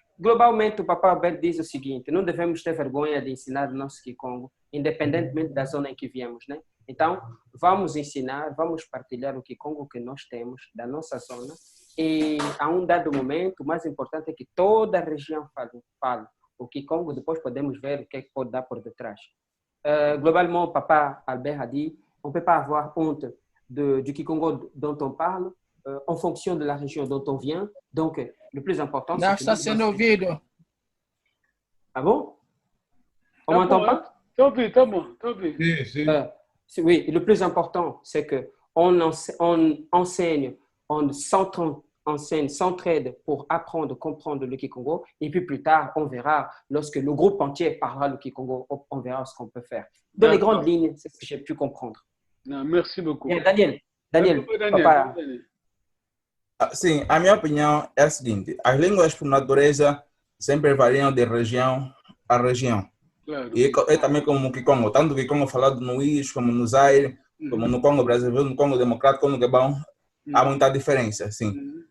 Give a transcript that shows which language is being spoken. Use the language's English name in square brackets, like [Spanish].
[Portuguese] Globalmente, o papa Albert diz o seguinte: não devemos ter vergonha de ensinar o nosso Kikongo, independentemente da zona em que viemos, né? Então, vamos ensinar, vamos partilhar o Kikongo que nós temos da nossa zona. E a um dado momento, o mais importante é que toda a região fale o Kikongo, depois podemos ver o que pode dar por detrás. [French] Globalement, papa Albert a dit, on ne peut pas avoir honte du Kikongo dont on parle en fonction de la région dont on vient. Donc, le plus important, [Portuguese] c'est... Está sendo ouvido. [French] Ah bon? On m'entend pas? [Portuguese] Tá bom. [French] Oui, le plus important, c'est qu'on enseigne, on s'entraide pour apprendre, comprendre le Kikongo. Et puis plus tard, on verra, lorsque le groupe entier parlera le Kikongo, on verra ce qu'on peut faire. Dans les grandes lignes, c'est ce que j'ai pu comprendre. Non, merci beaucoup. Bien, Daniel, papa. [Portuguese] Sim, a minha opinião é a seguinte: as línguas por natureza sempre variam de região a região. Claro. E é também como o Kikongo, tanto o Kikongo falado no Is, como no Zaire, como no Congo brasileiro, no Congo democrático, no Gabão, há muita diferença, sim.